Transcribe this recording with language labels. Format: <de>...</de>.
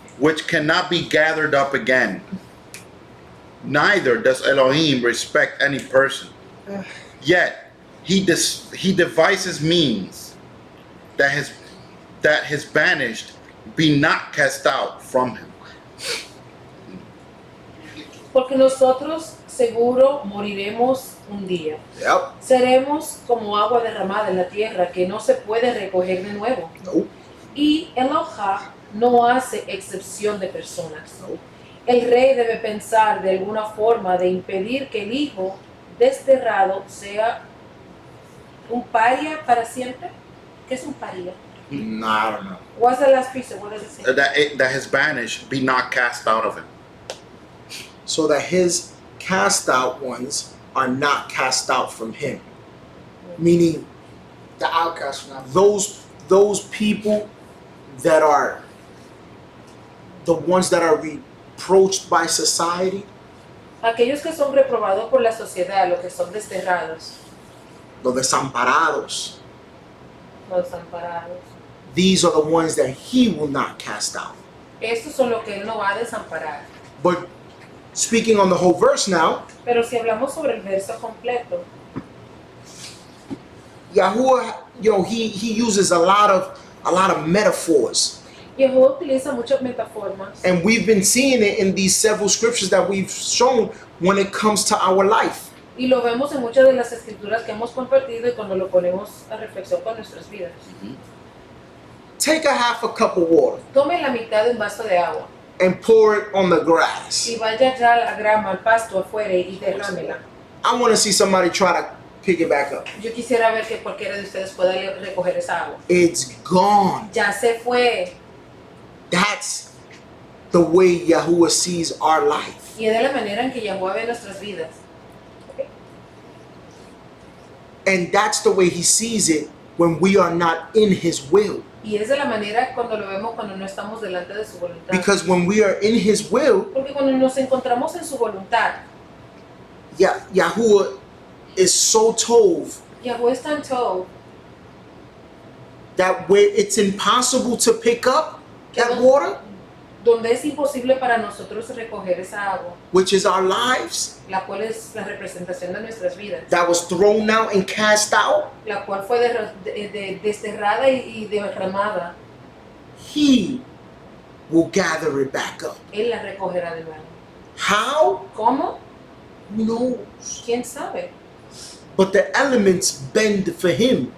<en>which cannot be gathered up again. Neither does Elohim respect any person. Yet he devises means that his banished be not cast out from him.</en> <es>Porque nosotros seguro moriremos un día.</es> <en>Yep.</en> <es>Seremos como agua derramada en la tierra que no se puede recoger de nuevo.</es> <en>Nope.</en> <es>Y Elohá no hace excepción de personas.</es> <en>Nope.</en> <es>El rey debe pensar de alguna forma de impedir que el hijo desterrado sea un paria para siempre. ¿Qué es un paria?</es> <en>No, I don't know. What's the last piece? What does it say? That his banished be not cast out of him. So that his cast out ones are not cast out from him. Meaning The outcast from that. those people that are the ones that are reproached by society,</en> <es>Aquellos que son reprobados por la sociedad, los que son desterrados, los desamparados, los desamparados.</es> <en>these are the ones that he will not cast out.</en> <es>Estos son los que él no va a desamparar.</es> <en>But speaking on the whole verse now,</en> <es>Pero si hablamos sobre el verso completo,</es> <en>Yahuwah, he uses a lot of metaphors.</en> <es>Yehova utiliza muchas metaformas</es> <en>And we've been seeing it in these several scriptures that we've shown when it comes to our life.</en> <es>y lo vemos en muchas de las escrituras que hemos compartido y cuando lo ponemos a reflexión con nuestras vidas.</es> <en>Take a half a cup of water</en> <es>Tome la mitad de un vaso de agua</es> <en>and pour it on the grass.</en> <es>y vaya ya a la grama, al pasto afuera y derrámela.</es> <en>I want to see somebody try to pick it back up.</en> <es>Yo quisiera ver que cualquiera de ustedes pueda recoger esa agua.</es> <en>It's gone.</en> <es>Ya se fue.</es> <en>That's the way Yahuwah sees our life.</en> <es>Y es de la manera en que Yahweh ve nuestras vidas.</es> <en>And that's the way he sees it when we are not in his will.</en> <es>Y es de la manera cuando lo vemos cuando no estamos delante de su voluntad.</es> <en>Because when we are in his will,</en> <es>Porque cuando nos encontramos en su voluntad,</es> <en>Yahuwah is so tov</en> <es>Yahweh es tan tov</es> <en>that where it's impossible to pick up that water,</en> <es>donde es imposible para nosotros recoger esa agua,</es> <en>which is our lives,</en> <es>la cual es la representación de nuestras vidas,</es> <en>that was thrown out and cast out,</en> <es>la cual fue desterrada y derramada,</es> <en>he will gather it back up.</en> <es>Él la recogerá de nuevo.</es> <en>How?</en> <es>¿Cómo?</es> <en>Who knows?</en> <es>¿Quién sabe?</es> <en>But the elements bend for him.</en>